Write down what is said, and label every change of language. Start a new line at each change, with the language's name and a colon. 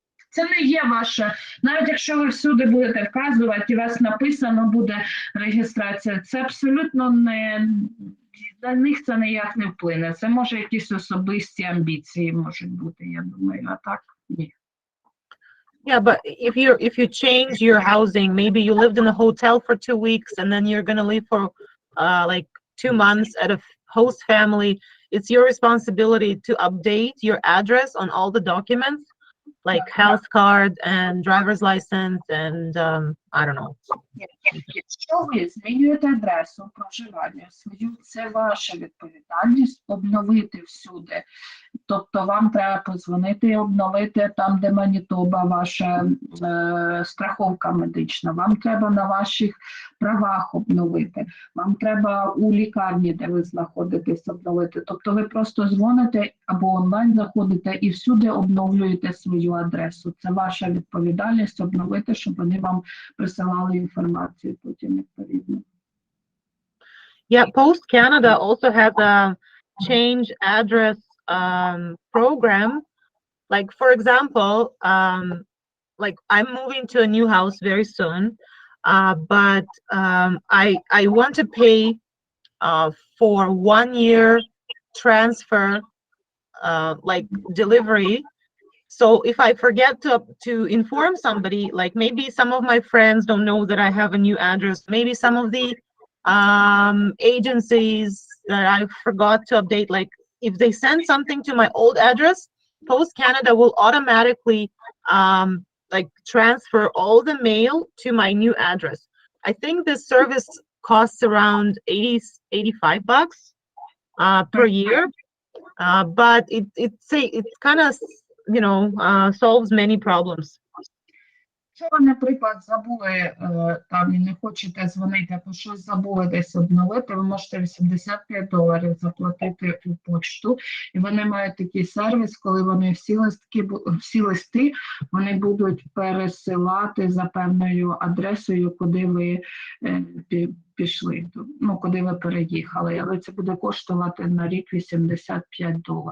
Ukrainian: Це не є ваше, навіть якщо ви всюди будете вказувати, і у вас написано буде реєстрація, це абсолютно не Для них це ніяк не вплине. Це може якісь особисті амбіції можуть бути, я думаю, а так ні.
English: Yeah, but if you change your housing, maybe you lived in a hotel for 2 weeks and then you're gonna leave for like 2 months at a host family, it's your responsibility to update your address on all the documents, like health card and driver's license and I don't know.
Ukrainian: Якщо ви змінюєте адресу проживання свою, це ваша відповідальність обновити всюди. Тобто вам треба подзвонити і обновити там, де Манітоба, ваша страховка медична. Вам треба на ваших правах обновити. Вам треба у лікарні, де ви знаходитесь, обновити. Тобто ви просто дзвоните або онлайн заходите і всюди обновлюєте свою адресу. Це ваша відповідальність обновити, щоб вони вам присилали інформацію потім відповідно.
English: Yeah, Post Canada also has a change address program. Like for example, like I'm moving to a new house very soon, but I want to pay for 1 year transfer, like delivery. So if I forget to inform somebody, like maybe some of my friends don't know that I have a new address, maybe some of the agencies that I forgot to update, like if they send something to my old address, Post Canada will automatically like transfer all the mail to my new address. I think this service costs around $85 per year, but it's kind of, you know, solves many problems.
Ukrainian: Якщо ви, наприклад, забули там і не хочете дзвонити, або щось забули десь обновити, ви можете $85 заплатити у почту, і вони мають такий сервіс, коли вони всі листи вони будуть пересилати за певною адресою, куди ви пішли, ну, куди ви переїхали, але це буде коштувати на рік $85.